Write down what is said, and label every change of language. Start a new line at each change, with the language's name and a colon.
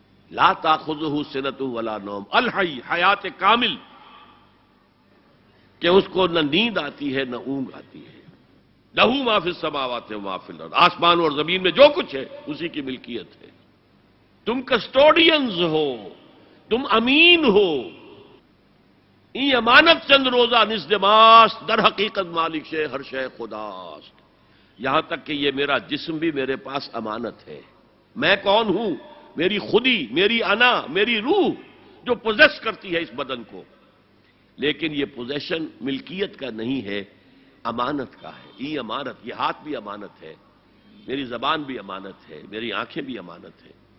Arabic: لا تاخذہ سنۃ ولا نوم، الحی،
Urdu: حیات کامل، کہ اس کو نہ نیند آتی ہے نہ اونگ آتی ہے.
Arabic: لہو ما فی السماوات و ما فی الارض،
Urdu: آسمان اور زمین میں جو کچھ ہے اسی کی ملکیت ہے. تم کسٹوڈینز ہو، تم امین ہو.
Persian: این امانت چند روزہ نزد ماست، در حقیقت مالک شے ہر شے خداست.
Urdu: یہاں تک کہ یہ میرا جسم بھی میرے پاس امانت ہے. میں کون ہوں؟ میری خودی، میری انا، میری روح جو پوزیس کرتی ہے اس بدن کو، لیکن یہ پوزیشن ملکیت کا نہیں ہے، امانت کا ہے. ای امانت، یہ ہاتھ بھی امانت ہے، میری زبان بھی امانت ہے، میری آنکھیں بھی امانت ہیں.